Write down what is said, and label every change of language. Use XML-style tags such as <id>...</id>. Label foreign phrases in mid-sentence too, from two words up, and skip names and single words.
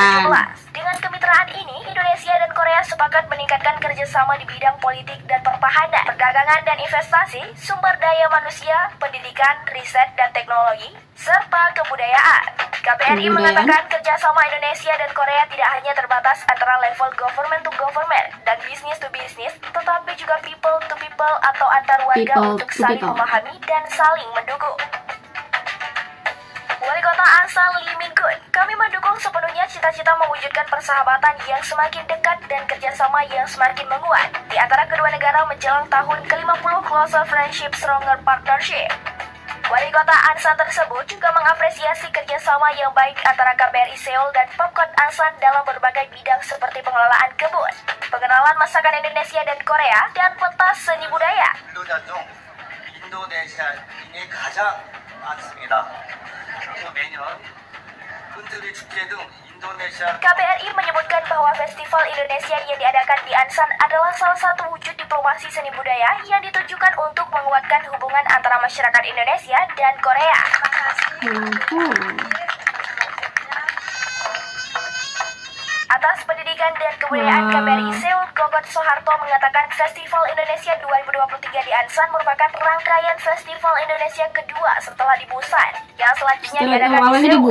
<id>Dengan kemitraan ini, Indonesia dan Korea sepakat meningkatkan kerjasama di bidang politik dan pertahanan, perdagangan dan investasi, sumber daya manusia, pendidikan, riset dan teknologi, serta kebudayaan. KBRI mengatakan kerjasama Indonesia dan Korea tidak hanya terbatas antara level</id> <en>government to government</en> <id>dan</id> <en>business to business,</en> <id>tetapi juga</id> <en>people to people</en> <id>atau antar warga untuk saling memahami dan saling mendukung. Wali Kota Ansan Lee Min-kun, kami mendukung sepenuhnya cita-cita mewujudkan persahabatan yang semakin dekat dan kerjasama yang semakin menguat di antara kedua negara menjelang tahun ke-50</id> <en>Closer Friendship Stronger Partnership.</en> <id>Wali Kota Ansan tersebut juga mengapresiasi kerjasama yang baik antara KBRI Seoul dan Pemkot Ansan dalam berbagai bidang seperti pengelolaan kebun, pengenalan masakan Indonesia dan Korea, dan pentas seni budaya.</id> <ko>인도네시아 인이 가장 많습니다. 매년 흔들이 축제 등 인도네시아</ko> <id>KBRI menyebutkan bahwa Festival Indonesia yang diadakan di Ansan adalah salah satu wujud diplomasi seni budaya yang ditujukan untuk menguatkan hubungan antara masyarakat Indonesia dan Korea. Atas pendidikan dan kebudayaan KBRI Seoul, Gogot Soeharto mengatakan Festival Indonesia 2023 di Ansan merupakan rangkaian Festival Indonesia kedua setelah di Busan, yang selanjutnya diadakan di Seoul.</id>